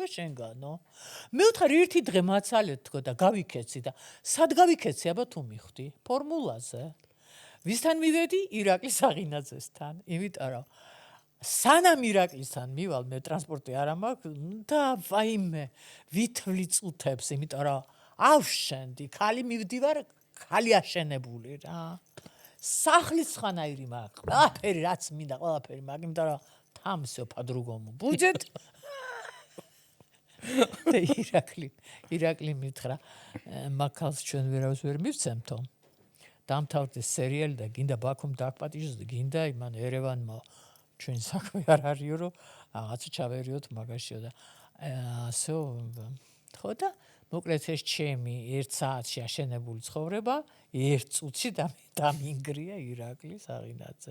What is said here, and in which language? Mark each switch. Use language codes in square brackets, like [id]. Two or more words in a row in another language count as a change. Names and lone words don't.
[ka] შენგანო მე ვთხარ ერთი დღე მაცალეთ თქო და გავიქეცი და სად გავიქეცი აბა თუ მიხვდი ფორმულაზე ვისთან მივედი ირაკლის აღინაძესთან იმიტომ რომ სანამ ირაკლისთან მივალ მე ტრანსპორტი არ მაქვს და ვაიმე ვითვლი წუთებს იმიტომ რომ ავშენდი ქალი მივდივარ ქალი აშენებული რა სახლის ხანაირი მაქვს ყველაფერი რაც მინდა ყველაფერი მაქვს იმიტომ რომ [ru] там всё по-другому будет [ka] და ირაკლი მითხრა მაგალს ჩვენ ვერავის ვერ მივცემთო დამთავრდა სერიალი და გინდა ბაქომ დააკპატიჟოს და გინდა იმან ერევანმა ჩვენ საქმე არ არისო რომ რაღაცა ჩავერიოთ მაგაშიო და ასო ხო და მოკლედ ეს ჩემი 1 საათში აშენებული ცხოვრება 1 წუთში დამინგრია ირაკლის აღინაძე